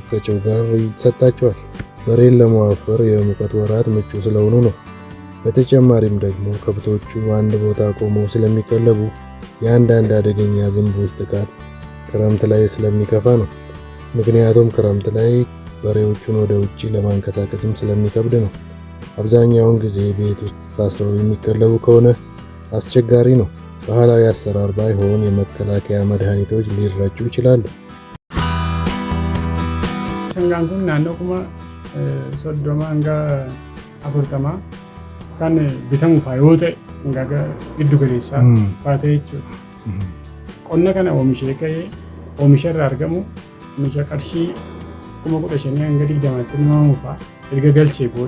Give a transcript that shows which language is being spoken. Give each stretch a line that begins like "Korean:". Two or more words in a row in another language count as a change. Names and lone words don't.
Amharic: ከጨው ጋር ይሰጣቸዋል። በሬን ለማወፈር የሙቀት ወራት ምቹ ስለሆኑ ነው። በተጨማሪም ደግሞ ከብቶቹ አንድ ቦታ ቆመው ስለሚቀለቡ የአንዳንድ አደገኛ ዝንቦች ጥቃት ክረምት ላይ ስለሚከፋ ነው። ምክንያቱም ክረምት ላይ በሬዎቹን ወደ ውጪ ለማንቀሳቀስም ስለሚከብድ ነው። አብዛኛውን ጊዜ ቤት ውስጥ ታስረው የሚቀለቡ ከሆነ አስቸጋሪ ነው። ባህላዊ አሰራር ባይሆን የመከላከያ መድኃኒቶች ሊረጩ ይችላሉ።
Oromo: Sangaan kun naannoo kuma 30 hanga 40 kan bitamuuf yoo ta'e sangaa giddu galeessaa baatee jechuudha. Qonna kana oomishee ka'ee oomisha irraa argamu oomisha qarshii 15,000 hanga 20tti namamuuf erga galchee booda.